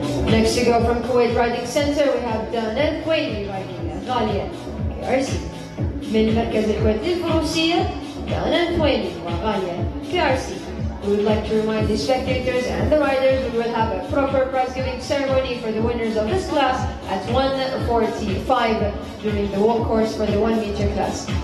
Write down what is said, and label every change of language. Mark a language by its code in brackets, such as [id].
[en] Next to go from Kuwait Riding Center we have دانا الكويتي riding غالية KRC. [ar] من مركز الكويت للفروسية دانا الكويتي وغالية KRC. [en] We would like to remind the spectators and the riders we will have a proper prize-giving ceremony for the winners of this class at 1:45 during the walk course for the 1 meter class.